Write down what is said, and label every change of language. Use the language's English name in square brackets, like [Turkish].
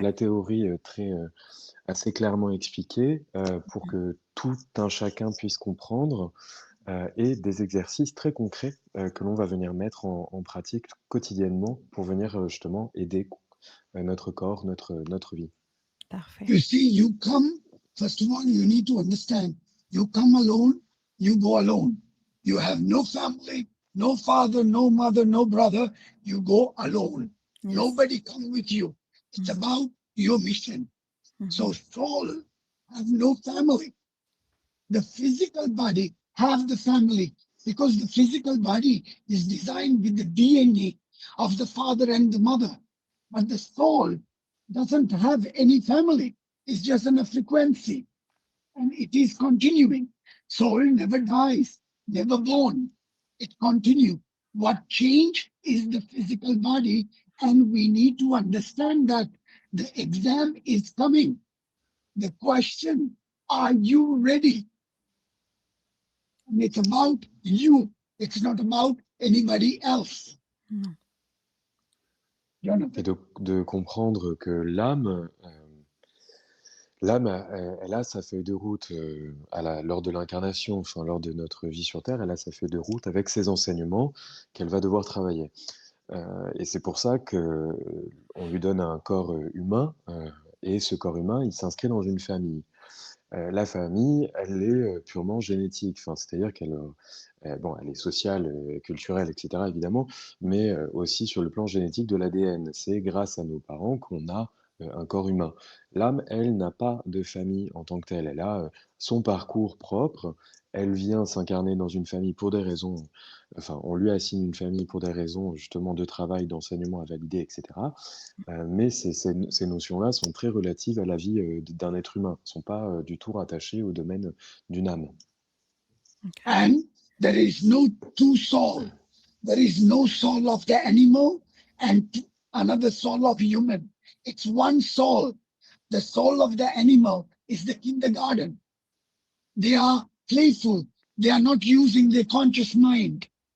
[French] La théorie assez clairement expliquée pour que tout un chacun puisse comprendre et des exercices très concrets que l'on va venir mettre en pratique quotidiennement pour venir justement aider notre corps, notre vie. Parfait. [English] You see, you come, first of all, you need to understand, you come alone, you go alone. You have no family, no father, no mother, no brother, you go alone. Yes. Nobody come with you. It's Mhm. about your mission. So Mhm. soul have no family. The physical body have the family because the physical body is designed with the DNA of the father and the mother. But the soul doesn't have any family. It's just on a frequency and it is continuing. Soul never dies, never born. It continues. What change is the physical body, and we need to understand that the exam is coming. The question, are you ready? And it's about you. It's not about anybody else. [French] Non. Jonathan. Et de comprendre que l'âme, elle a sa feuille de route lors de l'incarnation, enfin lors de notre vie sur Terre, elle a sa feuille de route avec ses enseignements qu'elle va devoir travailler. Et c'est pour ça que on lui donne un corps humain, et ce corps humain, il s'inscrit dans une famille. La famille, elle est purement génétique, enfin, c'est-à-dire qu'elle bon, elle est sociale, culturelle, etc., évidemment, mais aussi sur le plan génétique de l'ADN. C'est grâce à nos parents qu'on a un corps humain. L'âme, elle, n'a pas de famille en tant que telle. Elle a son parcours propre. Elle vient s'incarner dans une famille pour des raisons, enfin, on lui assigne une famille pour des raisons justement de travail, d'enseignement à valider, etc. Mais ces notions-là sont très relatives à la vie d'un être humain, ne sont pas du tout rattachées au domaine d'une âme. [English] Okay. And there is no two soul. There is no soul of the animal and another soul of human. It's one soul. The soul of the animal is the kindergarten. They are playful. They are not using their conscious mind.